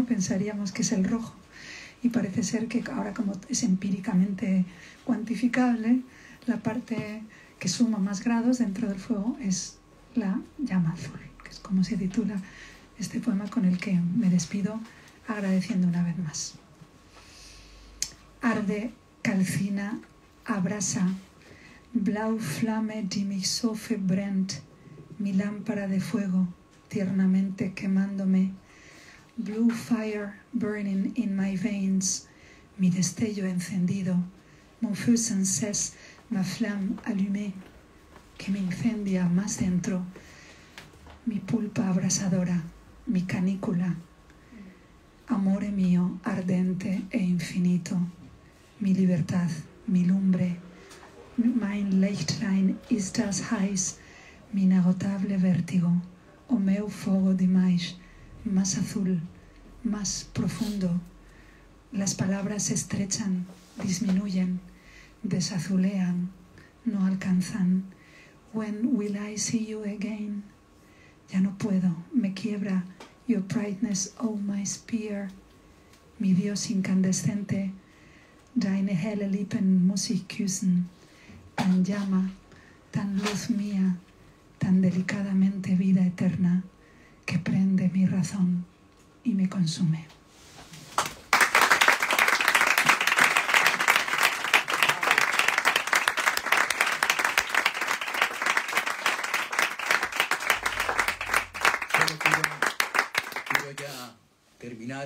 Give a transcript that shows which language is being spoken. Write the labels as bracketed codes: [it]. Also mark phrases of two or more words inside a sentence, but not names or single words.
[es] Pensaríamos que es el rojo. Y parece ser que ahora, como es empíricamente cuantificable, la parte que suma más grados dentro del fuego es la llama azul, que es como se titula este poema, con el que me despido agradeciendo una vez más. Arde, calcina, abrasa, [de] blau Flamme, die mich so verbrennt, [es] mi lámpara de fuego, tiernamente quemándome, [en] blue fire burning in my veins, [es] mi destello encendido, [fr] mon feu sans cesse, ma flamme allumée, [es] que me incendia más dentro, mi pulpa abrasadora, mi canícula, [it] amore mío ardente e infinito, [es] mi libertad, mi lumbre, [de] mein Lichtlein ist das heiß, [es] mi inagotable vértigo, [pt] o meu fogo demais, [es] más azul, más profundo. Las palabras se estrechan, disminuyen, desazulean, no alcanzan. [en] When will I see you again? [es] Ya no puedo, me quiebra [en] your brightness, oh my spear. [es] Mi Dios incandescente, [de] deine helle Lippen muss ich küssen. [es] Tan llama, tan luz mía, tan delicadamente vida eterna, que prende mi razón y me consume. Quiero ya terminar.